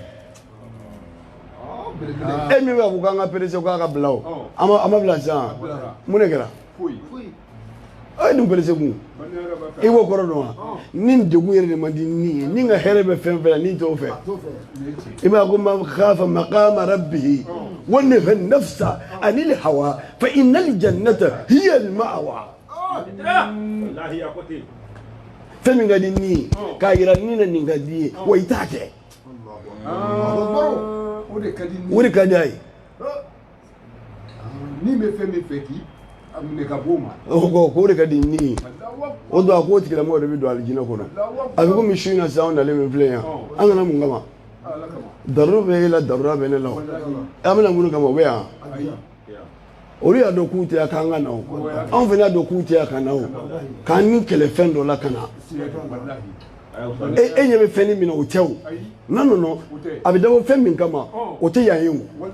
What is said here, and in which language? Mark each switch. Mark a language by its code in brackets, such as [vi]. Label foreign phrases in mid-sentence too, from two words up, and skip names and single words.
[bm] e min bɛ fɔ k'an ka perese k'a ka bila o an ma bila sisan mun de kɛra a ye nin perese kun i b'o kɔrɔ dɔn wa ni degun yɛrɛ de man di ni ye ni ka hɛrɛ bɛ fɛn fɛn la ni t'o fɛ i b'a ko [ar] من خاف مقام ربه ونهى النفس عن الهوى فإن الجنة هي المأوى [bm] fɛn min ka di ni ye k'a yira ni na nin ka di ye wa i t'a kɛ o de ka di a ye ni bɛ fɛn min fɛ k'i minɛ ka bɔ o ma k'o de ka di ni ye o don a k'o tigilamɔgɔ de bɛ don alijinɛ kɔnɔ a bɛ komi su in na sisan anw nalen min filɛ yan an kana mun kama daruro bɛ e la darura bɛ ne la o an bɛna mun kama o bɛ yan olu y'a dɔn k'u tɛ yan k'an ka na o anw fana y'a dɔn k'u tɛ yan ka na o k'an ni kɛlɛ fɛn dɔ la ka na e ɲɛ bɛ fɛn min na o tɛ o n'a nɔ a bɛ dabɔ fɛn min kama o tɛ yan ye o